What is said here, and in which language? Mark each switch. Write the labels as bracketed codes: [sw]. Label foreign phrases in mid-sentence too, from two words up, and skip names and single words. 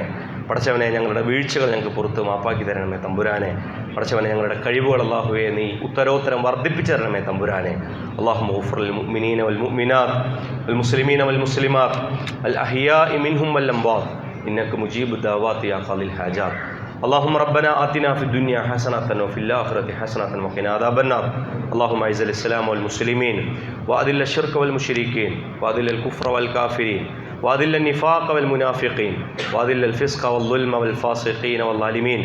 [ml] പടച്ചവനെ ഞങ്ങളുടെ വീഴ്ചകൾ ഞങ്ങൾക്ക് പുറത്ത് മാപ്പാക്കി തരണമേ തമ്പുരാനെ. പടച്ചവനെ ഞങ്ങളുടെ കഴിവുകൾ അള്ളാഹുവെ നീ ഉത്തരോത്തരം വർദ്ധിപ്പിച്ചു തരണമേ തമ്പുരാനെ. [ar] اللهم اغفر للمؤمنين والمؤمنات والمسلمين والمسلمات الأحياء منهم والأموات إنك مجيب الدعوات يا قاضي الحاجات. اللهم ربنا آتنا في الدنيا حسنة وفي الآخرة حسنة وقنا عذاب النار. اللهم أعز الإسلام والمسلمين وأذل الشرك والمشركين وأذل الكفر والكافرين وأذل النفاق والمنافقين وأذل الفسق والظلم والفاسقين والظالمين.